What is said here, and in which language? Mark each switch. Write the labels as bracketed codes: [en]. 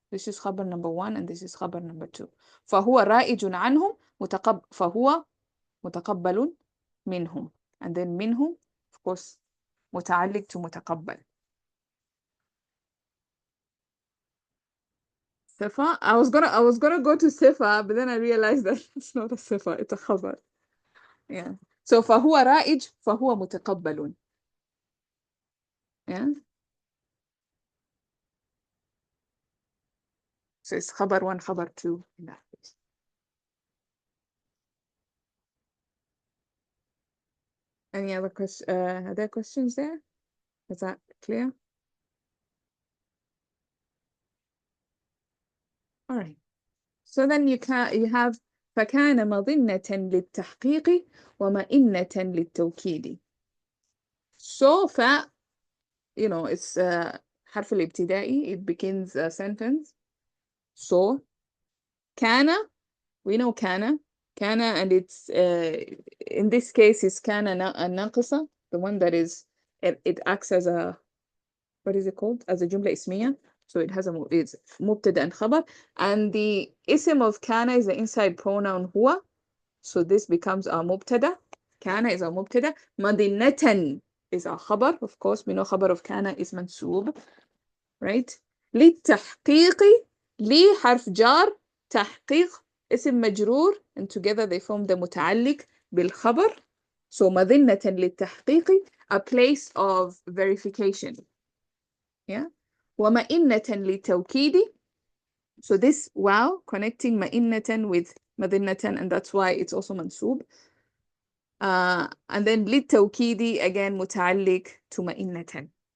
[en] This is خبر number 1 and this is خبر number 2. [ar] فهو رائج عنهم فهو متقبل منهم, [en] and then [ar] منهم [en] of course [ar] متعلق to متقبل. [en] صفة, I was gonna go to صفة, but then I realized that it's not a صفة, it's a خبر. Yeah. [ar] So فهو رائج فهو متقبل. [en] Yeah. So it's خبر 1, خبر 2 in that case. Any other questions? Are there questions there? Is that clear? All right. So then you have [ar] فكان مظنة للتحقيق ومئنة للتوكيد. [en] So it's حرف الابتدائي, it begins a sentence. So كان, we know كان, and it's in this case is كان الناقصة, the one that is it acts as a, what is it called, as a جملة اسمية. So it has it's مبتدا and khabar. And the ism of kana is the inside pronoun huwa. So this becomes our mubtada. Kana is our mubtada. Madinatan is our khabar. Of course, we know khabar of kana is mansoob. Right? [ar] للتحقيق لي حرف جار تحقيق اسم مجرور, [en] and together they form the [ar] متعلق بالخبر. [en] So [ar] مظنة للتحقيق, [en] a place of verification. [ar] Yeah. ومئنة للتوكيد. [en] So this wow connecting مئنة with مظنة, and that's why it's also mansoob. And then للتوكيد again متعلق to مئنة.